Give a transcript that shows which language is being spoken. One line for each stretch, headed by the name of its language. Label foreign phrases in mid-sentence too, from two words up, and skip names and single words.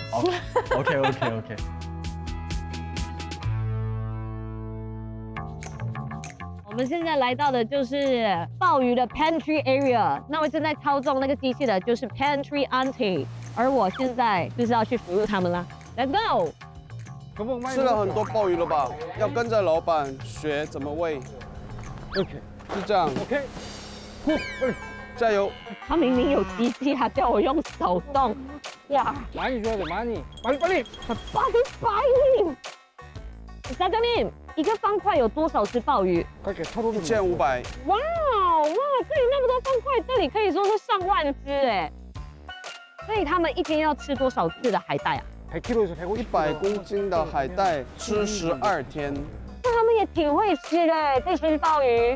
Chinese: OK。我们现在来到的就是鲍鱼的
English: pantry area，
Chinese: 那我正在操纵那个机器的就是
English: pantry auntie，
Chinese: 而我现在就是要去服务他们啦。
English: Let's go！
Chinese: 吃了很多鲍鱼了吧？要跟着老板学怎么喂。OK， 是这样。OK， 加油！他明明有机器，他叫我用手动。呀
Korean: 많이 줘야 돼, 많이. 빨리. ，사장님，
Chinese: 一个方块有多少只鲍鱼 1500。哇，这里那么多方块，这里可以说是上万只哎。所以他们一天要吃多少次的海带啊？100公斤的海带吃12天。那他们也挺会吃的，这些鲍鱼。